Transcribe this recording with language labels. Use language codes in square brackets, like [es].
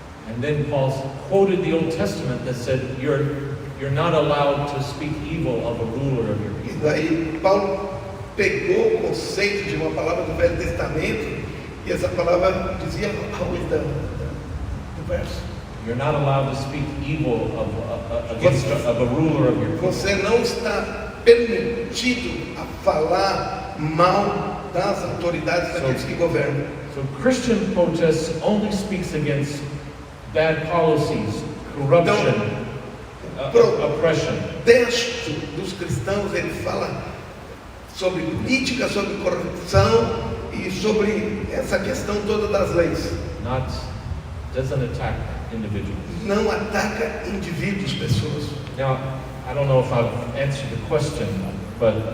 [en] And then Paul quoted the Old Testament that said, "You're not allowed to speak evil of a ruler of your [pt] E [en] people." [pt] daí Paulo pegou o conceito de uma palavra do Velho Testamento e essa palavra dizia do verso. [en] You're not allowed to speak evil of a ruler of your people. [pt] Você não está permitido a falar mal das autoridades daqueles que governam. [en] So Christian protest only speaks against bad policies, corruption, oppression. [pt] O texto dos cristãos, ele fala sobre política, sobre corrupção e sobre essa questão toda das leis. [en] Doesn't attack individuals. [pt] Não ataca indivíduos, pessoas. [en] Now, I don't know if I've answered the question, but